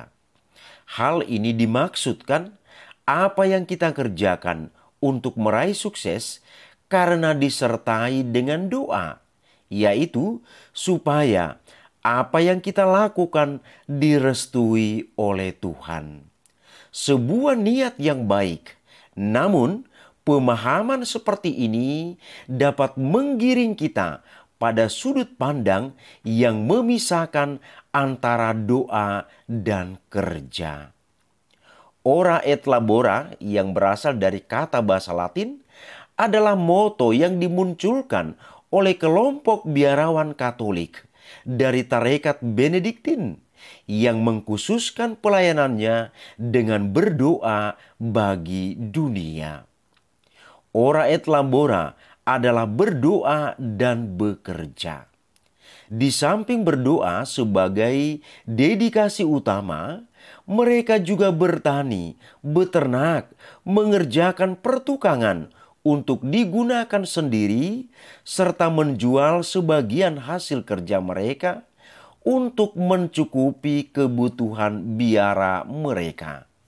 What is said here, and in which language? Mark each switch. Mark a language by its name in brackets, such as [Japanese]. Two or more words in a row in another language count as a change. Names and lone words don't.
[Indonesian] Hal ini dimaksudkan apa yang kita kerjakan untuk meraih sukses karena disertai dengan doa, yaitu supaya apa yang kita lakukan direstui oleh Tuhan. Sebuah niat yang baik, namun pemahaman seperti ini dapat menggiring kita pada sudut pandang yang memisahkan antara doa dan kerja. [Latin] Ora et labora [Indonesian] yang berasal dari kata bahasa Latin adalah moto yang dimunculkan oleh kelompok biarawan Katolik dari tarekat Benediktin yang mengkhususkan pelayanannya dengan berdoa bagi dunia. [Latin] Ora et labora [Indonesian] adalah berdoa dan bekerja. Di samping berdoa sebagai dedikasi utama, mereka juga bertani, beternak, mengerjakan pertukangan untuk digunakan sendiri, serta menjual sebagian hasil kerja mereka untuk mencukupi kebutuhan biara mereka.